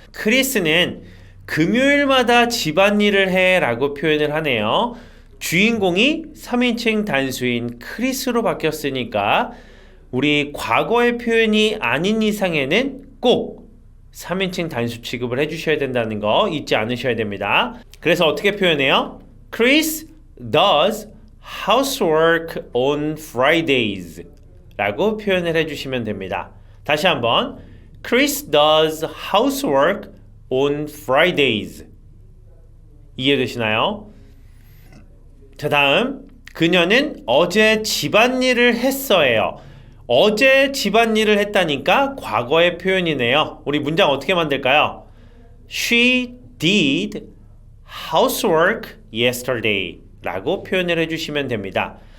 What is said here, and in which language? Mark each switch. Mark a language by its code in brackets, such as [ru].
[ko] 크리스는 금요일마다 집안일을 해 라고 표현을 하네요. 주인공이 3인칭 단수인 크리스로 바뀌었으니까 우리 과거의 표현이 아닌 이상에는 꼭 3인칭 단수 취급을 해주셔야 된다는 거 잊지 않으셔야 됩니다. 그래서 어떻게 표현해요? [en] Chris does housework on Fridays [ko] 라고 표현을 해주시면 됩니다. 다시 한번 [en] Chris does housework on Fridays. [ko] 이해되시나요? 자, 다음 그녀는 어제 집안일을 했어요. 어제 집안일을 했다니까 과거의 표현이네요. 우리 문장 어떻게 만들까요? [en] She did housework yesterday [ko] 라고 표현을 해주시면 됩니다.